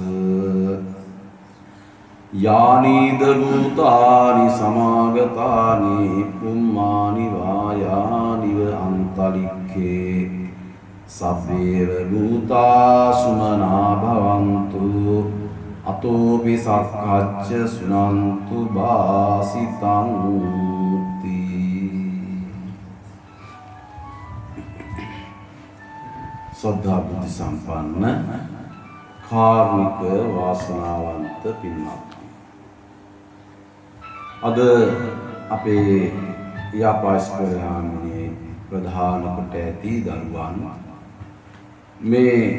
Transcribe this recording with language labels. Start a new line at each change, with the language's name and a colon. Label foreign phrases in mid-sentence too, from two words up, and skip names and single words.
Pali: යානීද භූතානි සමාගතානි පුම්මානි වායානිව අන්තරික්ඛේ සබ්බේව භූතා සුමනා භවන්තු අතෝපි සක්ඛච්ච සුනන්තු බාසිතං ති.
Sinhala: සද්ධා බුද්ධ සම්පන්න කාර්මික වාසනාවන්ත පින්වත්, අද අපේ යාපාස්කරහාමිනේ ප්‍රධාන කොට ඇති දරුවන් මේ